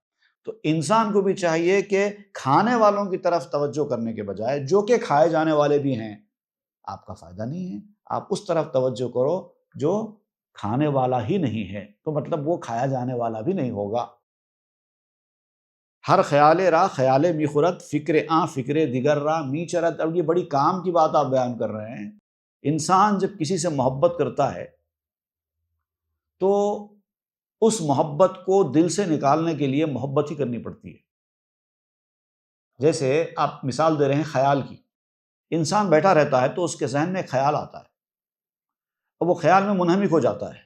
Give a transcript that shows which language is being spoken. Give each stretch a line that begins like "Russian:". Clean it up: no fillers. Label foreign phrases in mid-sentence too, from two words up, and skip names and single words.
Urdu: تو انسان کو بھی چاہیے کہ کھانے والوں کی طرف توجہ کرنے کے بجائے جو کہ کھائے جانے والے بھی ہیں، آپ کا فائدہ نہیں ہے، آپ اس طرف توجہ کرو جو کھانے والا ہی نہیں ہے، تو مطلب وہ کھایا جانے والا بھی نہیں ہوگا۔
Persian: ہر خیال راہ خیال می خورد، فکر آں فکر دیگر راہ می چرد۔
Urdu: اب یہ بڑی کام کی بات آپ بیان کر رہے ہیں۔ انسان جب کسی سے محبت کرتا ہے تو اس محبت کو دل سے نکالنے کے لیے محبت ہی کرنی پڑتی ہے۔ جیسے آپ مثال دے رہے ہیں خیال کی، انسان بیٹھا رہتا ہے تو اس کے ذہن میں ایک خیال آتا ہے، اور وہ خیال میں منہمک ہو جاتا ہے۔